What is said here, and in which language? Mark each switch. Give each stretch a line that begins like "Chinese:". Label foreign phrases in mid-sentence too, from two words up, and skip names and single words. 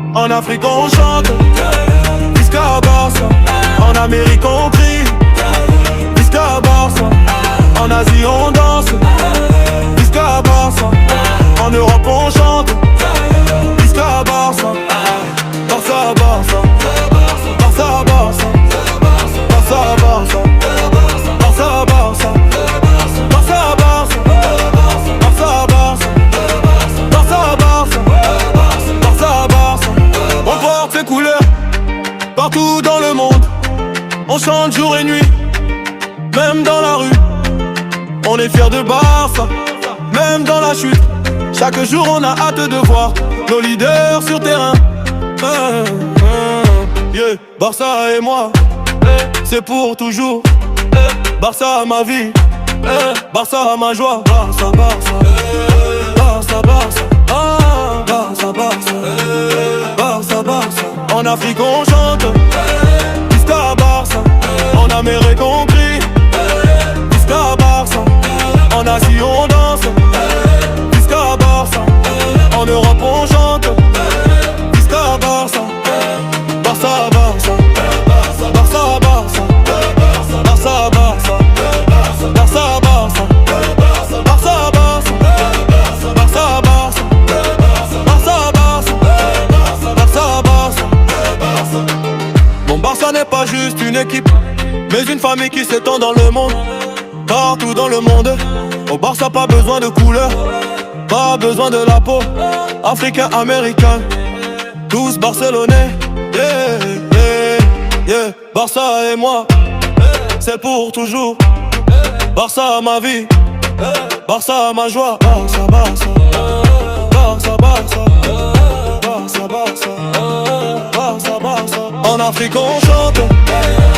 French: En Afrique on chante,
Catalan: Visca Barça.
French: En Amérique on crie,
Catalan: Visca Barça.
French: En Asie on danse,
Catalan: Visca Barça.
French: En Europe on chante,
Catalan: Visca Barça. Barça, Barça, Barça, Barça, Barça, Barça, Barça, Barça, Barça, Barça, Barça, Barça, Barça, Barça, Barça.
French: On porte ses couleurs partout dans le monde. On chante jour et nuit, même dans la rue. On est fiers de Barça, même dans la chute. Chaque jour on a hâte de voir nos leaders sur terrain. Yeah. Barça et moi, c'est pour toujours. Barça ma vie, Barça ma joie. Barça, Barça, Barça, Barça, Barça, Barça, Barça, Barça. En Afrique on chante,
Catalan: Visca Barça.
French: En Amérique on crie,
Catalan: Visca Barça.
French: En Asie on danse,
Catalan: Visca Barça.
French: En Europe on chante,
Catalan: Visca Barça. Barça, Barça, Barça, Barça, Barça, Barça, Barça, Barça, Barça, Barça, Barça, Barça, Barça.
French: Mon Barça n'est pas juste une équipe, mais une famille qui s'étend dans le monde. Partout dans le monde, au Barça pas besoin de couleur, pas besoin de la peau. Africain, américain, tous barcelonais. Yeah, yeah, yeah. Barça et moi, c'est pour toujours. Barça ma vie, Barça ma joie. Barça, Barça, Barça, Barça, Barça, Barça, Barça, Barça. En Afrique on chante,